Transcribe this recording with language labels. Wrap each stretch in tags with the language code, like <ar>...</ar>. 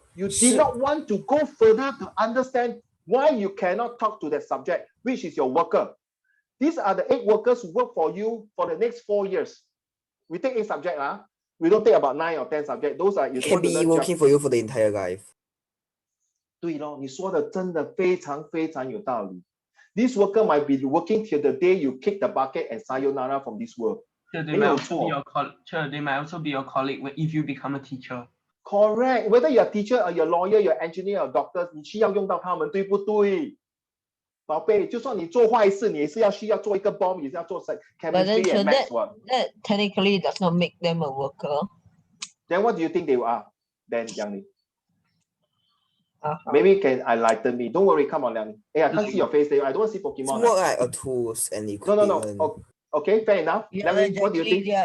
<en>You did not want to go further to understand why you cannot talk to that subject, which is your worker. These are the 8 workers who work for you for the next 4 years. We take 8 subjects. We don't take about 9 or 10 subjects. Those are you can be working for you for the entire life.</en> <zh>对咯，你说的真的非常非常有道理。</zh> <en>This worker might be working till the day you kick the bucket and sayonara from this world. They might also be your colleague if you become a teacher. Correct. Whether you're a teacher or you're a lawyer, you're an engineer or doctor,</en> <zh>你需要用到他们，对不对？宝贝，就算你做坏事，你也是需要做一个 bomb， 也是要做</zh> <en>chemistry and maths one. That technically does not make them a worker. Then what do you think they are? Then Yang Ning. Maybe you can enlighten me. Don't worry, come on, Liang. Hey, I can't see your face there. I don't want to see Pokemon. It's more like a tools and equipment. No. Okay, fair enough. Yeah, Liang, what do you think?</en>